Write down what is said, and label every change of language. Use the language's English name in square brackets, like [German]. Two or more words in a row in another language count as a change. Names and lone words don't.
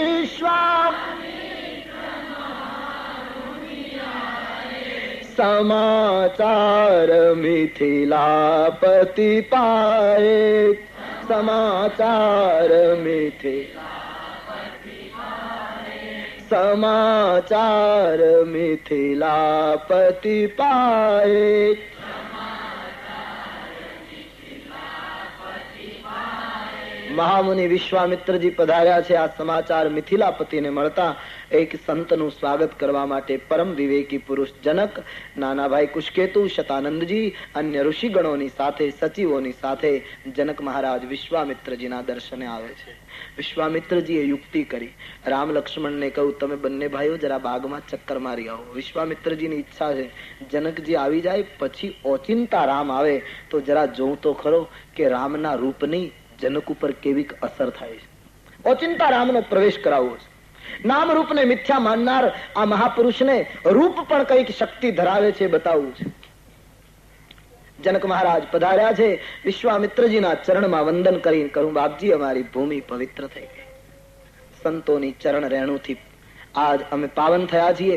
[Awadhi] समाचार मिथिलापति पाए, समाचार समाचार मिथिलापति पाए। [Gujarati] મહામુનિ વિશ્વામિત્ર જી પધાર્યા છે। આ સમાચાર મિથિલાપતિ ને મળતા એક સંતનુ સ્વાગત કરવા માટે પરમ વિવેકી પુરુષ જનક, નાના ભાઈ કુશકેતુ, શતાનંદજી, અન્ય ઋષિગણોની સાથે, સચિવોની સાથે જનક મહારાજ વિશ્વામિત્રજીના દર્શને આવે છે। વિશ્વામિત્રજીએ યુક્તિ કરી, રામ લક્ષ્મણ ને કહુ તમે બંને ભાઈઓ જરા બાગમાં ચક્કર મારી આવો। વિશ્વામિત્રજીની ઇચ્છા છે જનકજી આવી જાય પછી ઓચિંતા રામ આવે તો જરા જોઉં તો ખરો કે રામના રૂપની જનક ઉપર કેવી અસર થાય છે। ઓચિંતા રામનો પ્રવેશ કરાવવો છે। નામ રૂપને મિથ્યા માનનાર આ મહાપુરુષને રૂપ પણ કઈક શક્તિ ધરાવે છે બતાવવું છે। જનક મહારાજ પધાર્યા છે, વિશ્વામિત્રજીના ચરણમાં વંદન કરીને કહું, બાપજી અમારી ભૂમિ પવિત્ર થઈ ગઈ, સંતોની ચરણ રેણુથી આજ અમે પાવન થયા છીએ।